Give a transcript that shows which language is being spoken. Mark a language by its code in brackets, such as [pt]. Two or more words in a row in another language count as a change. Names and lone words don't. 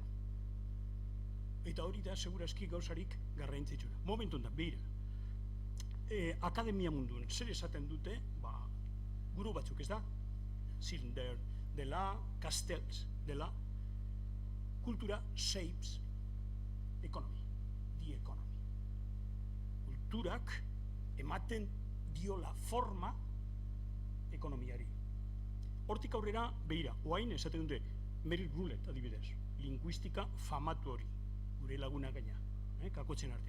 [eu] Eta hori da, segurazki gauzarik garrantzitsuna. Momentu da, behira, akademia munduan, zer esaten dute, guru batzuk ez da, Cylinder dela, Castells dela, kultura [en] shapes economy, the economy. [eu] Kulturak ematen diola forma ekonomiari. Hortik aurrera, behira, oain esaten dute, Merrill Roulette adibidez, linguistika famatu hori, gure laguna gaina, kakotzen artean.